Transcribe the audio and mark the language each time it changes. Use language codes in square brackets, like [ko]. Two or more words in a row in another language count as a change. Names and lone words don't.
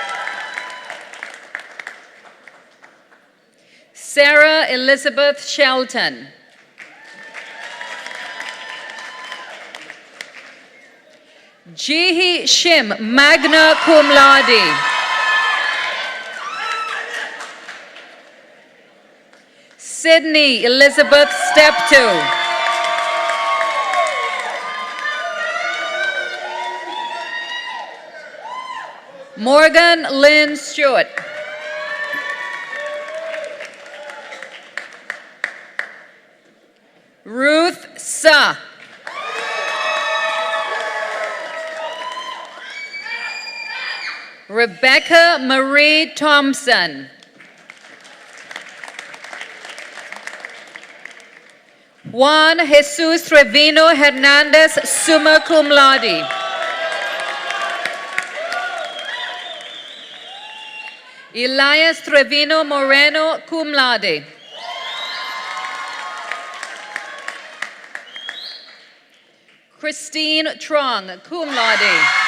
[en] Sarah Elizabeth Shelton. Jihi Shim, [la] magna cum laude. [en] Sydney Elizabeth Steptoe. Morgan Lynn Stewart. Ruth Sa. Rebecca Marie Thompson. Juan Jesus Trevino Hernandez, [la] summa cum laude. [en] Elias Trevino Moreno, [la] cum laude. [en] Christine Trong, [la] cum laude.